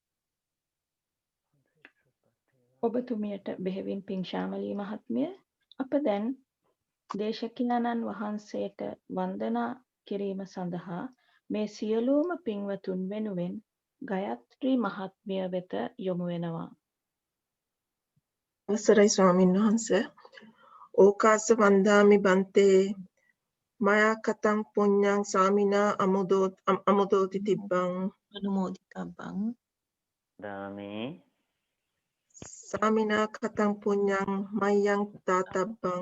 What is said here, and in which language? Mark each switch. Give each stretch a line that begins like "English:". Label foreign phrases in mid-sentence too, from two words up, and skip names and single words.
Sinhala: ඔබතුමියට බෙහෙවින් පින් ශාමලී මහත්මිය. අප දැන් දේශකයන්න් වහන්සේට වන්දනා කිරීම සඳහා මේ සියලුම පින්වතුන් වෙනුවෙන් ගයත්‍රි මහත්මිය වෙත යොමු වෙනවා. අවසරයි ස්වාමීන් වහන්සේ.
Pali: ඕකාස වන්දාමි බන්තේ මයා කතං පුඤ්ඤං සාමිනා අමුදෝති තිබ්බං අනුමෝදිතබ්බං දාමේ සාමිනා කතං පුඤ්ඤං මයං තාතබ්බං